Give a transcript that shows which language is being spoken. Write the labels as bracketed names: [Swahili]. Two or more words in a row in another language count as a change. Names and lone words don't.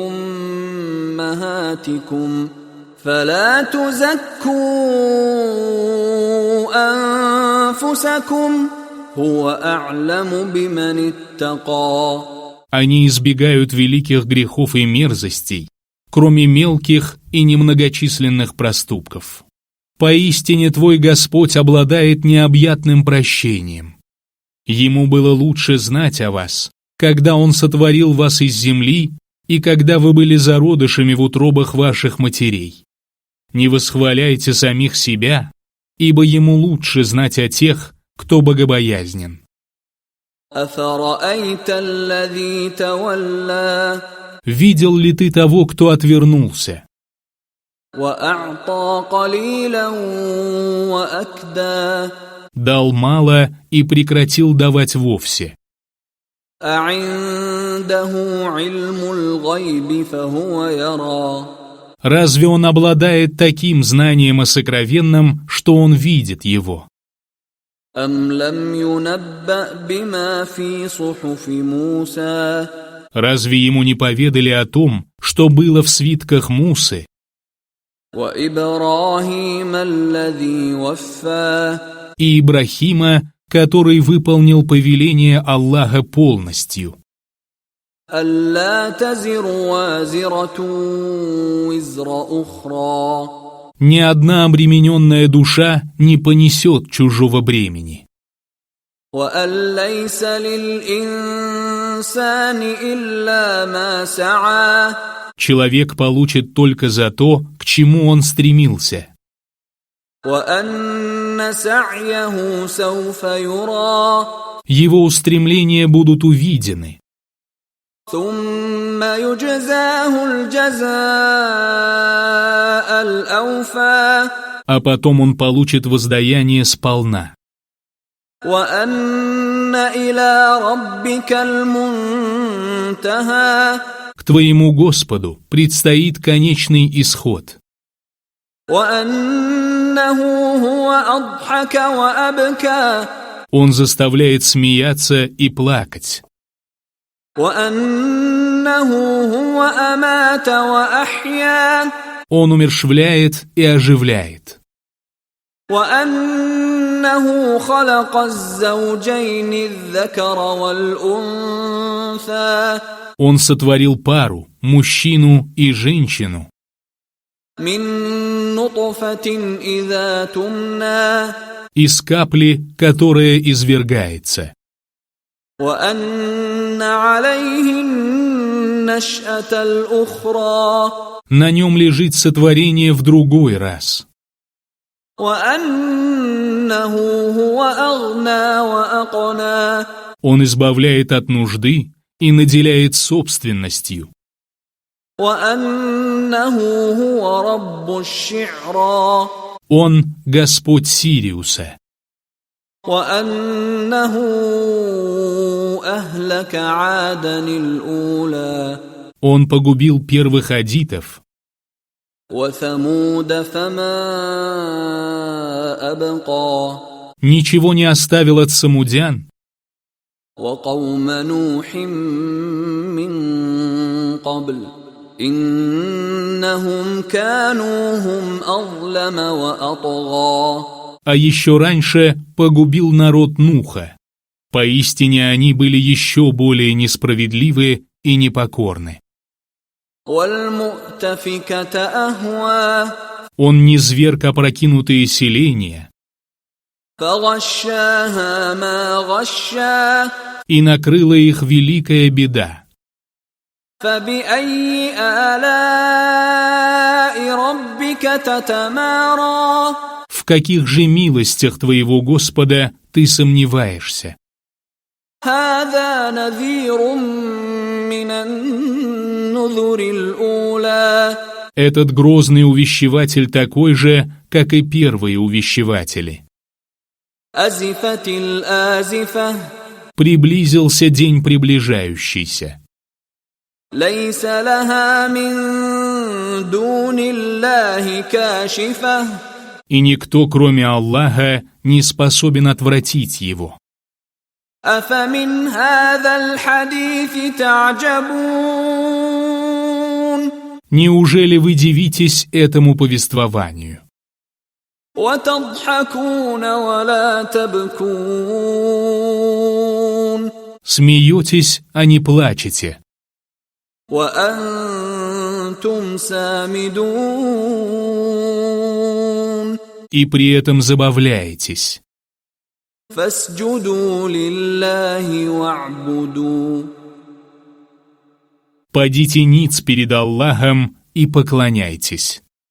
[Arabic] أمهاتكم فلا تزكوا أنفسكم هو أعلم بمن اتقى. [Russian] Они избегают великих грехов и мерзостей, кроме мелких и немногочисленных проступков. Поистине твой Господь обладает необъятным прощением. Ему было лучше знать о вас, когда Он сотворил вас из земли и когда вы были зародышами в утробах ваших матерей. Не восхваляйте самих себя, ибо Ему лучше знать о тех, кто богобоязнен. [Arabic] أفرأيت الذي تولى [Russian] Видел ли ты того, кто отвернулся? [Arabic] وأعطى قليلا وأكدى [Russian] Дал мало и прекратил давать вовсе. [Arabic] أعنده علم الغيب فهو يرى. [Russian] Разве он обладает таким знанием о сокровенном, что он видит его? [Arabic] أم لم ينبأ بما في صحف موسى. [Russian] Разве ему не поведали о том, что было в свитках Мусы, [Arabic] وإبراهيم الذي وفى. [Russian] и Ибрахима, который выполнил повеление Аллаха полностью? [Arabic] ألا تزر وازرة وزر أخرى. [Russian] Ни одна обремененная душа не понесет чужого бремени. [Arabic] وأن ليس للإنسان للإنسان إلا ما سعى [Russian] Человек получит только за то, к чему он стремился. [Arabic] وأن سعيه سوف يرى [Russian] Его устремления будут увидены. [Arabic] ثم يجزاه الجزاء الأوفى [Russian] А потом он получит воздаяние сполна. [Arabic] وأن إلى ربك المنتهى [Russian] К твоему Господу предстоит конечный исход. [Arabic] وأنه هو أضحك وأبكى [Russian] Он заставляет смеяться и плакать. [Arabic] وأنه هو أمات وأحيا [Russian] Он умерщвляет и оживляет. [Arabic] وأنه خلق الزوجين الذكر والأنثى [Russian] Он сотворил пару, мужчину и женщину, [Arabic] من نطفة إذا تمنى [Russian] из капли, которая извергается. [Arabic] وأن عليه النشأة الأخرى [Russian] На нем лежит сотворение в другой раз. [Arabic] وأنه هو أغنى وأقنى [Russian] Он избавляет от нужды и наделяет собственностью. [Arabic] وأنه هو رب الشعرى [Russian] Он Господь Сириуса. [Arabic] وأنه أهلك عادا الأولى [Russian] Он погубил первых адитов, [Arabic] وثمود فما أبقى [Russian] ничего не оставил от самудян, [Arabic] وقوم نوح من قبل إنهم كانوا هم أظلم وأطغى [Russian] а еще раньше погубил народ Нуха. Поистине они были еще более несправедливы и непокорны. [Arabic] والمؤتفكة أهوى [Russian] Он низверг опрокинутые селения [Arabic] فغشاها ما غشا [Russian] и накрыла их великая беда. [Arabic] فبأي آلاء ربك تتمارى [Russian] В каких же милостях твоего Господа ты сомневаешься? [Arabic] هذا نذير من النذر الأولى [Russian] Этот грозный увещеватель такой же, как и первые увещеватели. [Arabic] أزفت الآزفة [Russian] Приблизился день приближающийся. [Arabic] ليس لها من دون الله كاشفة [Russian] И никто, кроме Аллаха, не способен отвратить его. [Arabic] أفمن هذا الحديث تعجبون [Russian] Неужели вы дивитесь этому повествованию? [Arabic] وتضحكون ولا تبكون [Russian] Смеетесь, а не плачете, [Arabic] وأنتم سامدون [Russian] и при этом забавляетесь. [Arabic] فاسجدوا لله واعبدوا [Russian] Падите ниц перед Аллахом и поклоняйтесь.